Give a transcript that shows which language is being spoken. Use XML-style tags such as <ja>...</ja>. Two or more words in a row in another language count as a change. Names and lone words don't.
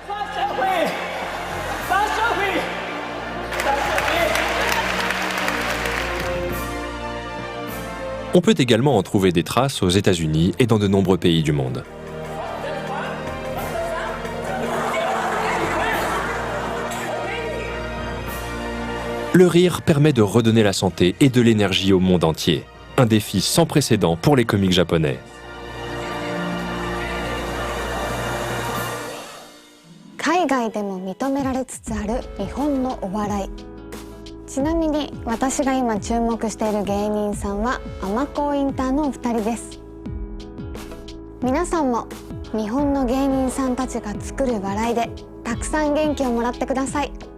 <fr>On peut également en trouver des traces aux États-Unis et dans de nombreux pays du monde. Le rire permet de redonner la santé et de l'énergie au monde entier. Un défi sans précédent pour les comiques japonais.</fr> <ja>ちなみに私が今注目している芸人さんはアマコーインターのお二人です。皆さんも日本の芸人さんたちが作る笑いでたくさん元気をもらってください。</ja>